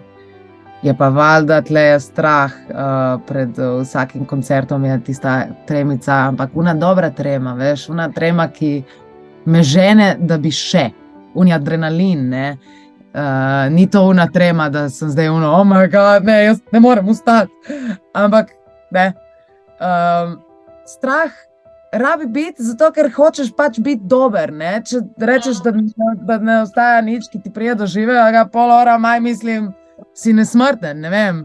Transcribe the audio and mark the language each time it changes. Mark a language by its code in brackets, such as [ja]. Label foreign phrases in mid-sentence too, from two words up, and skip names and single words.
[sl] Je pa valjda tle strah pred vsakim koncertom je tista tremica, ampak una dobra trema, veš, una trema, ki me žene, da bi še. Uni adrenalin, ne. Ni to una trema, da sem zdaj [en] oh my god, [sl] ne, jaz ne morem ustati. Ampak, ne. Strah rabi biti, zato ker hočeš pač biti dober, ne. Če rečeš, da ne ostaja nič, ki ti prije do živega pol ora, mislim, si nesmrten, ne vem.